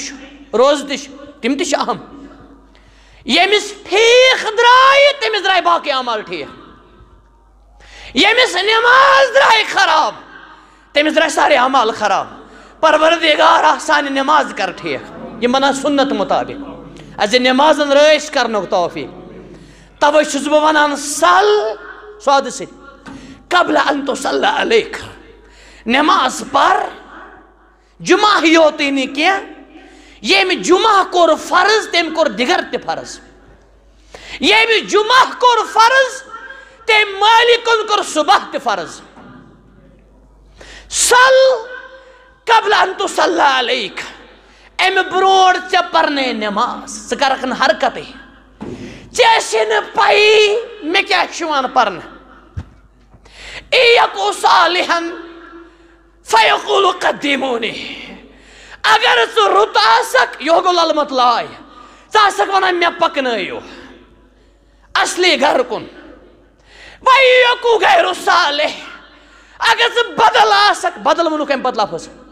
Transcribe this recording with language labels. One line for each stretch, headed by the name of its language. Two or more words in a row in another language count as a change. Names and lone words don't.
Kashmiri: چھُ روزٕ تہِ چھُ تِم تہِ چھِ اہم ییٚمِس فیٖق درٛایہِ تٔمِس درٛاے باقٕے اعمال ٹھیٖک ییٚمِس نماز درٛاے خراب تٔمِس درٛاے سارے اعمال خراب پروردگارا سانہِ نماز کر ٹھیٖک یِم وَنان سُنت مطابق اَسہِ نمازن رٲچھ کرنُک توفیٖق توے چھُس بہٕ وَنان سل سودٕ سۭتۍ
Arabic: قبل ان تصلی علیک
Kashmiri: نماز پر جمعہ یوتٕے نہٕ کینٛہہ ییٚمہِ جمعہ کوٚر فرض تٔمۍ کوٚر دِگر تہِ فرض ییٚمہِ جمعہ کوٚر فرض تٔمۍ مٲلِکن کوٚر صبح تہِ فرض سل
Arabic: قبل ان تصلی علیک
Kashmiri: امہِ برونٛٹھ ژےٚ پرنے نماز ژٕ کرکھ نہٕ حرکتے ژےٚ ٲسی نہٕ پَیی مےٚ کیٛاہ چھُ یِوان پرنہٕ ایَکُ صالحن
Arabic: فیقول قدیمونی
Kashmiri: اگر ژٕ رُت آسکھ یہِ گوٚو للمت لاے ژٕ آسکھ ونان مےٚ پکنٲیِو اصلی گھر کُن وَیَکُ غیر صالح اگر ژٕ بدل آسکھ بدل ووٚنُکھ اَمہِ پتہٕ لفظ